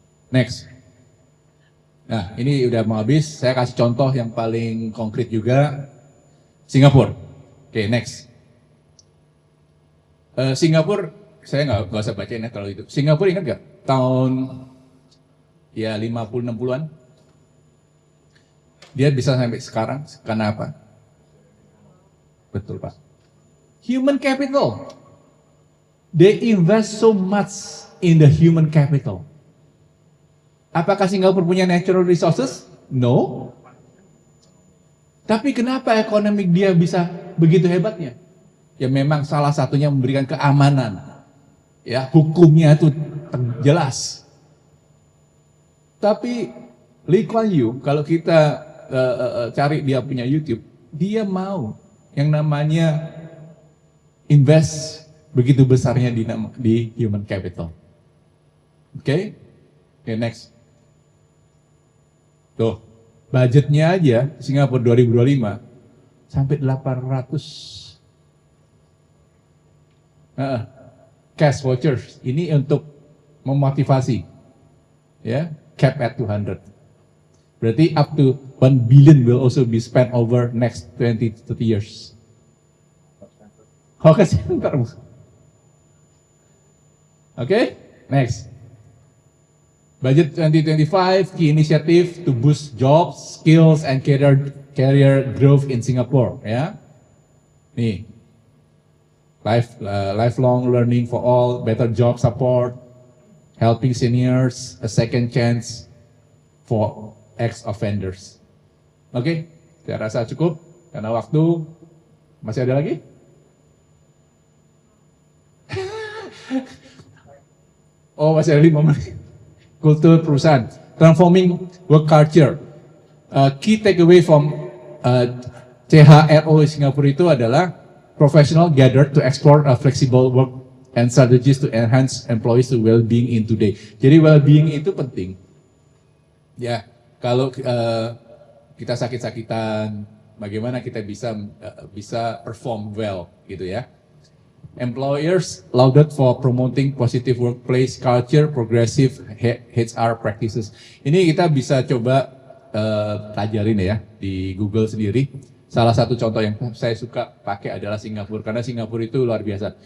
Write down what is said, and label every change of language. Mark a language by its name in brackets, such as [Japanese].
[Indonesian] Next. Nah, ini udah mau habis, saya kasih contoh yang paling konkret juga, Singapura. Oke, next. Singapura, saya nggak usah bacain ya kalau itu. Singapura ingat nggak? Tahun ya 50-60-an. Dia bisa sampai sekarang, karena apa? Betul Pak. Human capital. [English] They invest so much in the human capital. [Indonesian] Apakah Singapura punya natural resources? No. Tapi kenapa ekonomi dia bisa begitu hebatnya? Ya memang salah satunya memberikan keamanan. Ya, hukumnya itu jelas. Tapi Lee Kuan Yew, kalau kita cari dia punya YouTube, dia mau yang namanya invest begitu besarnya di human capital. Oke, next. Tuh, budgetnya aja Singapura 2025 sampai 800 cash vouchers. Ini untuk memotivasi, ya, [English] cap at 200. Berarti up to 1 billion will also be spent over next 20-30 years. [Indonesian] Oke, sebentar. [English] Oke, next. Budget 2025 key initiative to boost jobs, skills, and career growth in Singapore. Ya, nih, lifelong learning for all, better job support, helping seniors, a second chance for ex-offenders. [Indonesian] Oke, saya rasa cukup karena waktu masih ada lagi. Oh, masih ada 5 menit. Kultur perusahaan, [English] transforming work culture. Key takeaway from CHRO Singapura [Indonesian] itu adalah [English] professional gathered to explore a flexible work and strategies to enhance employees to well-being in today. [Indonesian] Jadi well-being itu penting. Ya, kalau kita sakit-sakitan, bagaimana kita bisa [English] perform well, [Indonesian] gitu ya. [English] Employers lauded for promoting positive workplace culture, progressive HR practices. [Indonesian] Ini kita bisa coba pelajarin ya di Google sendiri. Salah satu contoh yang saya suka pakai adalah Singapura, karena Singapura itu luar biasa.